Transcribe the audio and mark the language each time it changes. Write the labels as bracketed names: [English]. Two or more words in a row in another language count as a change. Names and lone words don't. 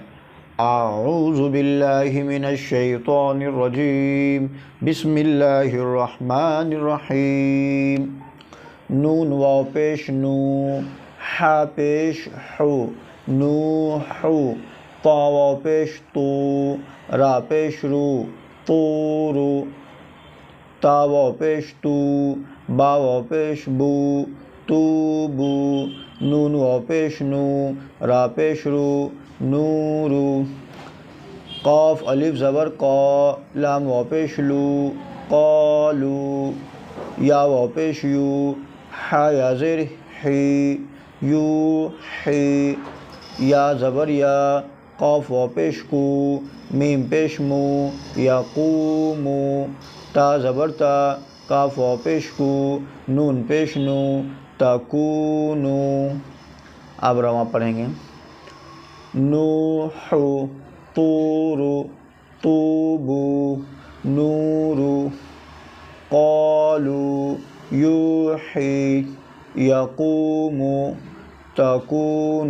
[Arabic] اعوذ باللہ من الشیطان الرجیم، بسم اللہ الرحمن الرحیم۔ [Urdu] نون واو پیش نو، ح پیش حو، نوح۔ طا واو پیش تو، را پیش رو، طور۔ تا واو پیش تو، با واو پیش بو، توبو۔ نون واو پیش نو، را پیش رو، نور۔ قاف الف زبر قا، لام واو پیش لو، قالو۔ یا واو پیش یو، ح یا زیر حی، یوحی۔ یا زبر یا، قاف واو پیش کو، میم پیش مو، یقومو۔ تا زبر تا، کاف واو پیش کو، نون پیش نو، تکونو۔ اب رواں پڑھیں گے۔ [Arabic] نوح، طور، طوبو، نور۔ قالوا، یوحی، یقوم، تکون۔